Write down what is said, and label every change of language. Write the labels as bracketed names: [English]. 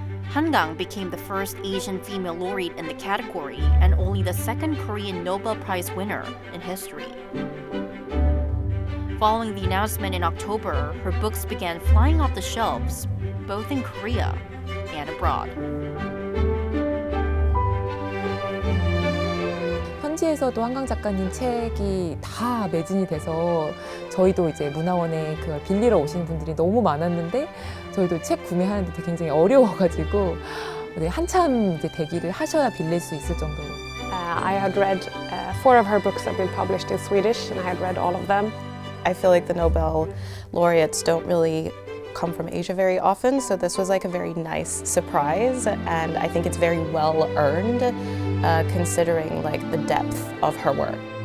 [English] Han Kang became the first Asian female laureate in the category and only the second Korean Nobel Prize winner in history. Following the announcement in October, her books began flying off the shelves, both in Korea and abroad. [Korean] 현지에서도 한강 작가님 책이 다 매진이 돼서 저희도 이제 문화원에 그걸 빌리러 오시는 분들이 너무 많았는데 저희도 책 구매하는데 되게 굉장히 어려워가지고 한참 이제 대기를 하셔야 빌릴 수 있을 정도로. [English] I had read 4 of her books that have been published in Swedish, and I had read all of them. I feel like the Nobel laureates don't really come from Asia very often, so this was like a very nice surprise, and I think it's very well earned, considering like the depth of her work.